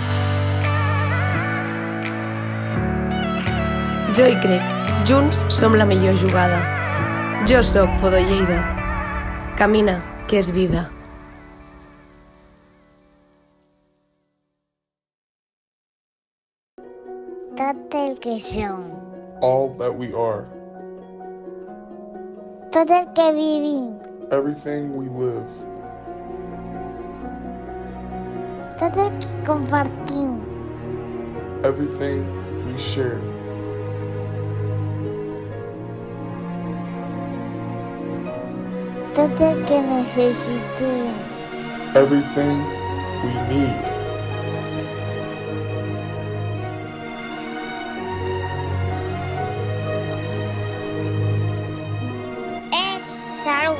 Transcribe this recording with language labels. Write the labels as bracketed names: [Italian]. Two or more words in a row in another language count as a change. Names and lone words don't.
[Catalan] Jo hi crec. Junts som la millor jugada. Jo sóc Podo Lleida. Camina, que és vida. Tot el que som. [English] All that we are. [Catalan] Tot el que vivim. [English] Everything we live. [Catalan] Tot el que compartim. [English] Everything we share. [Catalan] Tot el que necessitem. [English] Everything we need. [Catalan] És salut.